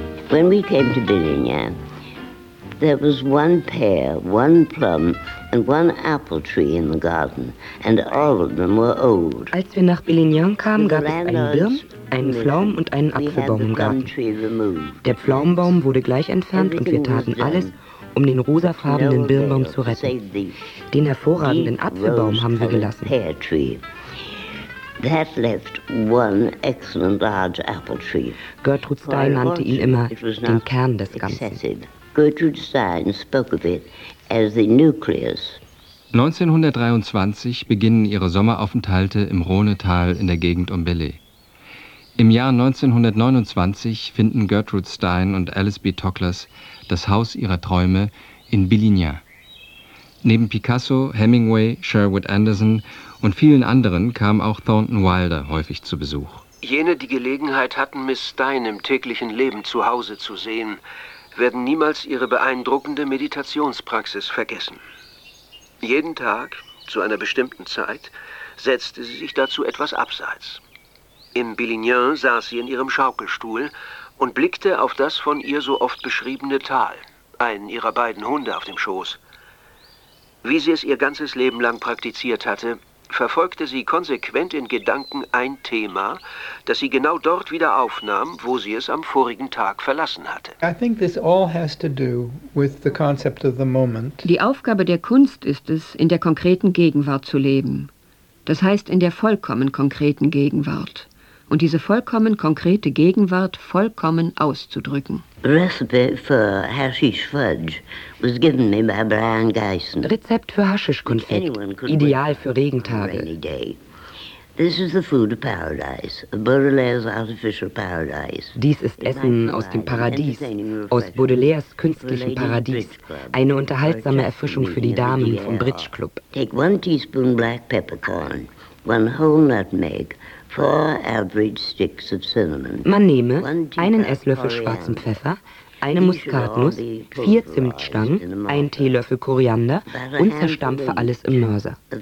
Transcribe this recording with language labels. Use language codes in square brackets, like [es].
[en] When we came to Bérignac, there was one pear, one plum and one apple tree in the garden, and all of them were old. [de] Als wir nach Bérignac kamen, gab es einen Birn, einen Pflaum und einen Apfelbaum im Garten. Der Pflaumenbaum wurde gleich entfernt und wir taten alles, um den rosafarbenen Birnbaum zu retten. Den hervorragenden Apfelbaum haben wir gelassen. [en] That left one excellent large apple tree. [de] Gertrud Stein nannte ihn immer den Kern des Ganzen. [en] Gertrud Stein spoke of it as the nucleus. [de] 1923 beginnen ihre Sommeraufenthalte im Rhonetal in der Gegend um Belley. Im Jahr 1929 finden Gertrud Stein und Alice B. Toklas das Haus ihrer Träume in Bérignac. Neben Picasso, Hemingway, Sherwood Anderson und vielen anderen kam auch Thornton Wilder häufig zu Besuch. Jene, die Gelegenheit hatten, Miss Stein im täglichen Leben zu Hause zu sehen, werden niemals ihre beeindruckende Meditationspraxis vergessen. Jeden Tag, zu einer bestimmten Zeit, setzte sie sich dazu etwas abseits. Im Bérignac saß sie in ihrem Schaukelstuhl und blickte auf das von ihr so oft beschriebene Tal, einen ihrer beiden Hunde auf dem Schoß. Wie sie es ihr ganzes Leben lang praktiziert hatte, verfolgte sie konsequent in Gedanken ein Thema, das sie genau dort wieder aufnahm, wo sie es am vorigen Tag verlassen hatte. [en] I think this all has to do with the concept of the moment. [de] Die Aufgabe der Kunst ist es, in der konkreten Gegenwart zu leben. Das heißt, in der vollkommen konkreten Gegenwart. Und diese vollkommen konkrete Gegenwart vollkommen auszudrücken. [en] Recipe for hashish fudge was given me by Brian Geisen. [de] Rezept für Haschischkonfekt, ideal für Regentage. [en] This is the food of paradise, Baudelaire's artificial paradise. [de] Dies ist Essen aus dem Paradies, aus Baudelaires künstlichem Paradies. Eine unterhaltsame Erfrischung für die Damen vom Bridge Club. [en] Take one teaspoon black peppercorn, one whole nutmeg. Four average sticks of cinnamon. [de] Man nehme einen Esslöffel schwarzen Pfeffer, eine Muskatnuss, vier Zimtstangen, einen Teelöffel Koriander und zerstampfe alles im Mörser.